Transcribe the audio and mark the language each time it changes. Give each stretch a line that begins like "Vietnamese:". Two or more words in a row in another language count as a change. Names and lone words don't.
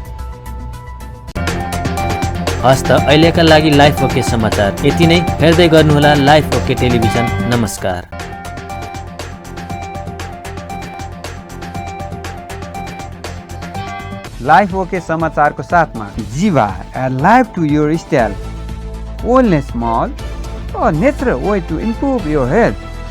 Nepali: हस्त अहिलेका लागि लाइफ ओके समाचार यति नै। हेर्दै गर्नुहोला लाइफ ओके टेलिभिजन। नमस्कार।
English: लाइफ ओके
Nepali: समाचारको साथमा
English: जीवा life to your style, only small और natural way to improve your health।